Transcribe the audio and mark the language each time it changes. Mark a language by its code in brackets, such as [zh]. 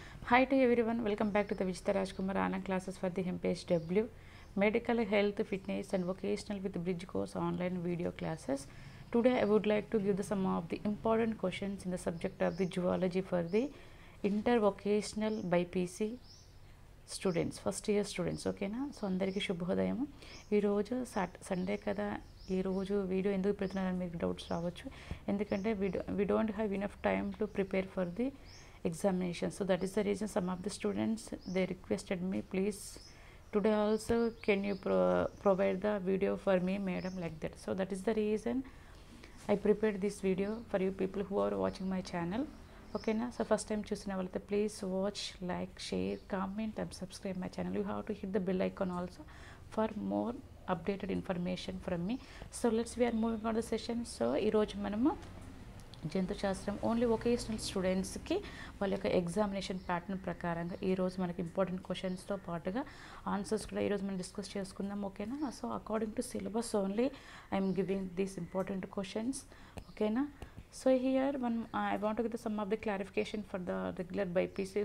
[en] Hi to everyone, welcome back to the Vijita Rajkumar online classes for the MPHW Medical Health Fitness and Vocational with Bridge course online video classes. Today I would like to give some of the important questions in the subject of the zoology for the intervocational BPC students first year students ఓకేనా. [te] So అందరికీ శుభోదయం. ఈరోజు Sunday కదా, ఈరోజు video ఎందుకు పెడుతున్నారని మీకు doubts రావచ్చు. [en] ఎందుకంటే we don't have enough time to prepare for the examination, so that is the reason some of the students they requested me, please today also can you provide the video for me madam, like that. So that is the reason I prepared this video for you people who are watching my channel. Okay na, so first time choosing avalte please watch, like, share, comment and subscribe my channel. You have to hit the bell icon also for more updated information from me. So we are moving on the session. [te] So ee roju manamu జంతు శాస్త్రం only vocational స్టూడెంట్స్కి వాళ్ళ యొక్క examination pattern ప్రకారంగా ఈరోజు మనకి important క్వశ్చన్స్తో పాటుగా answers కూడా ఈరోజు మనం డిస్కస్ చేసుకుందాం. ఓకేనా. [en] So according to syllabus only I'm giving these important questions. [te] ఓకేనా. [en] So here I want to give some of the clarification for the regular BPC.